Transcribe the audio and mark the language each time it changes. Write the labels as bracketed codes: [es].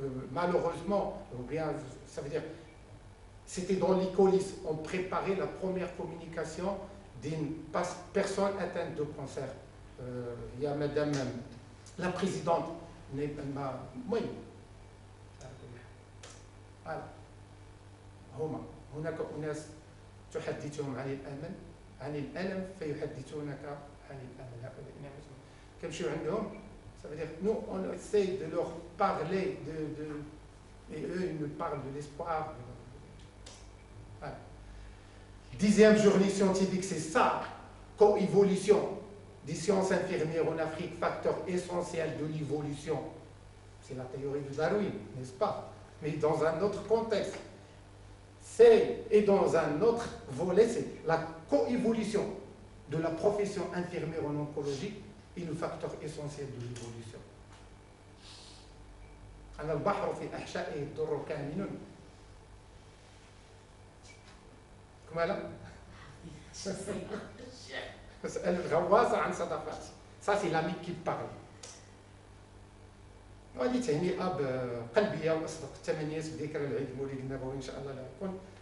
[fr] Malheureusement, ou bien, ça veut dire, c'était dans les coulisses, on préparait la première communication d'une personne atteinte de cancer. Il y a Madame la présidente, oui. Voilà. [ar] هناك أناس تحدثهم عن الأمل عن الألم فيحدثونك عن الأمل. هؤلاء نعم كنمشيو عندهم. [fr] Ça veut dire, nous, on essaie de leur parler, et eux, ils nous parlent de l'espoir. Voilà. 10e journée scientifique, c'est ça, coévolution des sciences infirmières en Afrique, facteur essentiel de l'évolution. C'est la théorie de Darwin, n'est-ce pas? Mais dans un autre contexte. Et dans un autre volet, c'est la coévolution de la profession infirmière en oncologie et le facteur essentiel de l'évolution. [ar] أنا البحر في أحشائه الدر كامن. كما لا؟ اسأل الغواصة عن صدفات. [fr] Ça c'est l'ami qui parle. [ar] وهذه تهنئة قلبية وأصدق التمنيات بذكرى العيد المولد النبوي إن شاء الله لا يكون.